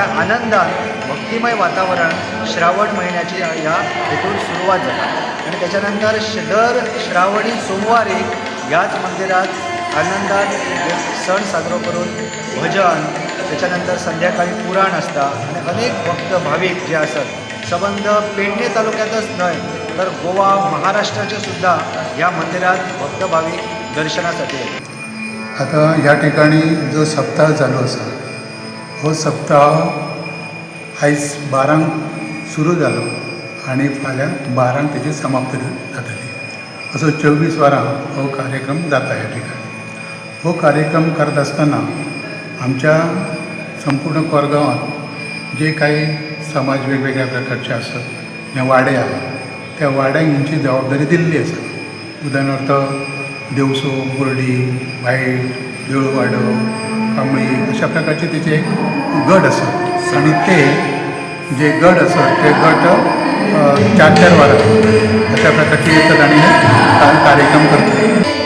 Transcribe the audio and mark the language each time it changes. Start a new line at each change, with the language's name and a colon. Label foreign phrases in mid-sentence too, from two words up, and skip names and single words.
Konkani: आनंदात भक्तिमय वातावरण श्रावण महिन्याची ह्या हेतून सुरुवात जाता आणि त्याच्यानंतर दर श्रावणी सोमवारी ह्याच मंदिरात आनंदात सण साजरो करून भजन, त्याच्यानंतर संध्याकाळी पुराण असता आणि अनेक भक्त भाविक जे असतात संबंध पेडणे तालुक्यातच न्हय तर गोवा, महाराष्ट्राचे सुद्धा ह्या मंदिरात भक्त भाविक दर्शनासाठी येतात। आता ह्या ठिकाणी जो सप्ताह चालू आसा हो सप्ताह आयज 12 सुरू जालो आणि फाल्यां 12 तेजी समाप्ती जातली। असो 24 वरां हो कार्यक्रम जाता ह्या ठिकाणी। हो कार्यक्रम करत आसतना आमच्या संपूर्ण कोरगांवात जे काही समाज वेगवेगळ्या प्रकारचे असतात ह्या वाडे आहात त्या वाड्यांक हेंची जबाबदारी दिल्ली आसा।
Marathi: उदाहरणार्थ देवसो, बोर्डी, वायट, देऊळवाडो, कांबळी अशा प्रकारचे तेचे एक गट असतात आणि ते जे गट असतात ते गट 4-4 वरां अशा प्रकारचे येतात आणि हे कार्यक्रम करतात।